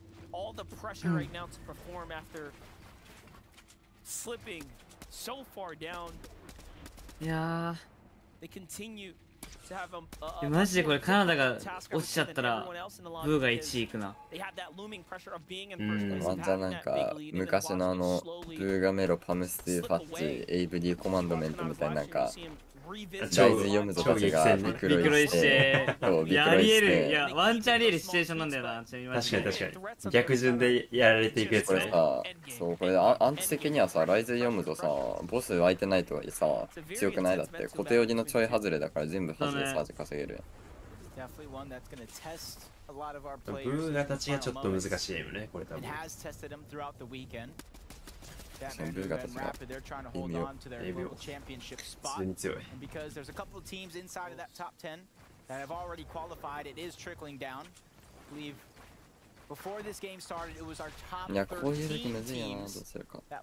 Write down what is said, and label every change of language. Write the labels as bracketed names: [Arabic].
[English] All the pressure right now to perform after slipping so far down. [Japanese] いや [English] ー。 They continue to have a [Japanese] マジでこれカナダが落ちちゃったらブーが1位いくな。ワンチャンなんか昔のブーガメロパムスティファッチエイブディコマンドメントみたいななんかライズ読むぞたちがビクロイしてやりえる。いやワンチャンありえるシチュエーションなんだよな。確かに逆順でやられていくやつね。そうこれアンチ的にはさライズ読むとさボス相手ないとはいえさ強くないだって固定寄りのちょい外れだから全部外れサージ稼げる。ブーガたちがちょっと難しいよねこれ多分。ブーガたちが微妙。普通に強い。 [English] Because there's a couple of teams inside of that top 10 that have already qualified, it is trickling down. I believe [Japanese] いや、こういう時むずいよな、どうするか。